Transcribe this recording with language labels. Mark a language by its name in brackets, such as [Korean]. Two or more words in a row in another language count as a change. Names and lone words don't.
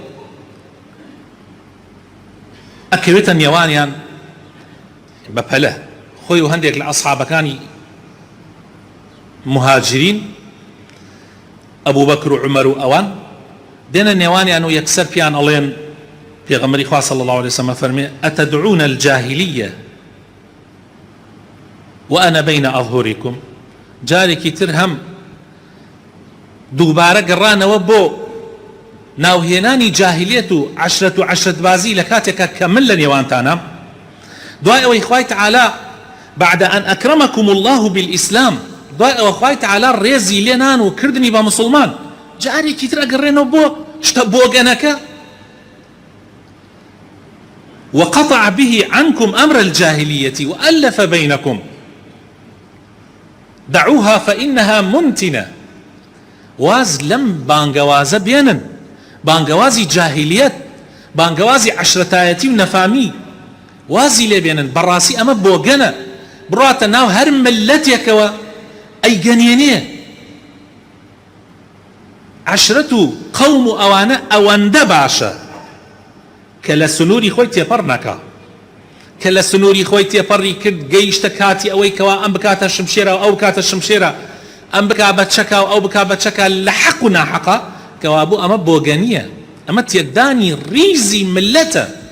[Central Kurdish] ئەکەوێتە نێوانیان بە پەلە خۆی و هەندێک لە ئەصحابەکانی مهاجرین ئەبوو بەکر و عومەر و ئەوان دێنە نێوانیان و یەکسەر پیان ئەڵێن پێغەمبەری خوا [Arabic] صلی الله عليه وسلم [Central Kurdish] فەرمێ [Arabic] ئەتەدعون الجاهلیە وأنا بين أظهركم. [Central Kurdish] جارێکی تر هەم دووبارە گەڕانەوە بۆ ناوهێنانی جاهلیەت و عەشرەت بازی لە کاتێکە کە من لە نێوانتانە، دوای ئەوەی خوای تەعالا [Arabic] بعد أن أكرمكم الله بالإسلام، [Central Kurdish] دوای ئەوە خوای تەعالا ڕێزی لێنان و کردنی بە مسلمان، جارێکی تر ئەگەڕێنەوە بۆ شتە بۆگەنەکە [Arabic] وقطع به عنكم أمر الجاهلية وألف بينكم دعوها فإنها منتنة. [Central Kurdish] واز لم بانگوازە بێنن، بانگوازی جاهلیەت، بانگوازی عەشرەتایەتی و نەفامی وازی لێ بێنن. بەڕاستی ئەمە بۆگەنە، بڕاتە ناو هەر ملەتێکەوە ئەیگەنێنێ. عەشرەت و قەوم و ئەوانە ئەوەندە باشە کە لە سنووری خۆی تێپەڕ نەکا، کە لە سنووری خۆی تێپەڕی کرد گەیشتە کاتی ئەوەی کەوا ئەم بکاتە شمشێرە و ئەو بکاتە شمشێرە، ئەم بکا بە چەکا و ئەو بکا بە چەکا لە حەق و ناحەقا، کەوا بوو ئەمە بۆگەنیە، ئەمە تێکدانی ریزی ملەتە.